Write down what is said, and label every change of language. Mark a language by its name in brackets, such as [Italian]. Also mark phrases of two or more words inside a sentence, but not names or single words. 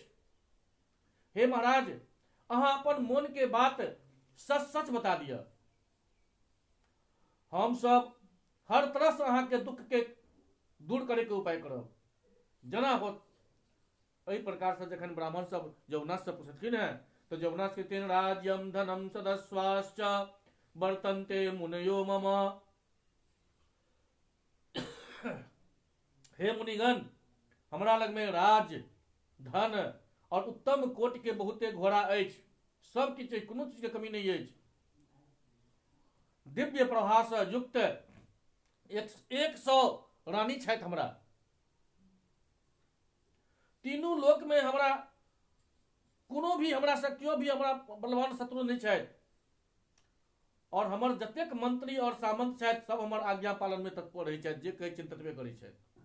[Maithili] हे महाराज, अहाँ अपन मन के बात सच सच बता दिया। हम सब हर तरह से अहाँ के दुख के दूर करे के उपाय करब, जना होत। एहि प्रकार से जखन ब्राह्मण सब यौवनाश्य से पूछलखिन है तो यौवनाश्य कहथिन, [Sanskrit] राज्यम धनम सदस्वाश्च वर्तन्ते मुनयो मम। [Maithili] हे मुनिगण, हमरा लग में राज, धन और उत्तम कोटि के बहुते घोड़ा अछि, सब किछु अछि, कोनो चीज के कमी नहीं अछि। दिव्य प्रभा से युक्त 100 रानी छथि हमरा। तीनों लोक में हमरा कोनो भी हमरा से क्यों भी हमरा बलवान शत्रु नहीं छथि, और हमर जतेक मंत्री और सामंत छथि सब हमर आज्ञा पालन में तत्पर रहै छथि, जे कहै छथिन ततबे करै छथि।